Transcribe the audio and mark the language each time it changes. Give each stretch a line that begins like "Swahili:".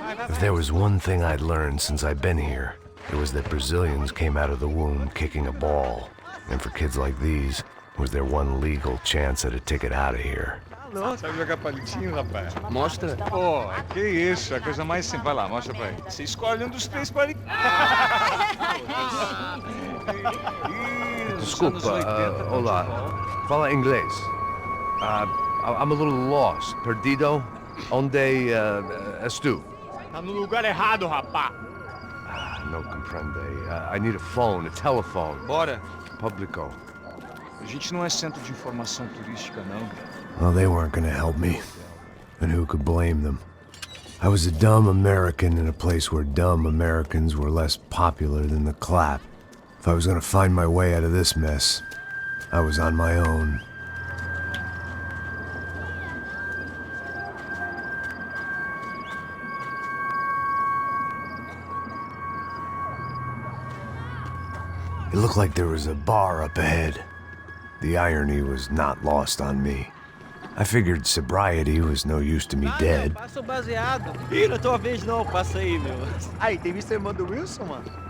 English: If there was one thing I'd learned since I'd been here, it was that Brazilians came out of the womb kicking a ball. And for kids like these, it was their one legal chance at a ticket out of here.
Portuguese: Sabe jogar palitinho, rapaz? Mostra. Pô, que isso, é a coisa mais simples. Vai lá, mostra pra ele. Você escolhe um dos três palitinhos. Desculpa, olá. Fala inglês.
English: I'm a little lost.
Portuguese: Perdido? Onde és tu? Tá no lugar errado, rapá.
Spanish: No comprende.
English: I need a phone, a telephone.
Portuguese: Bora. Publico. A gente não é centro de informação turística, não.
English: Well, they weren't gonna help me. And who could blame them? I was a dumb American in a place where dumb Americans were less popular than the clap. If I was gonna find my way out of this mess, I was on my own. It looked like there was a bar up ahead. The irony was not lost on me. I figured sobriety was no use to me dead.
Portuguese: Passa o baseado. Ih, não é tua vez não, passa aí, meu. Aí, tem visto a irmã do Wilson, mano?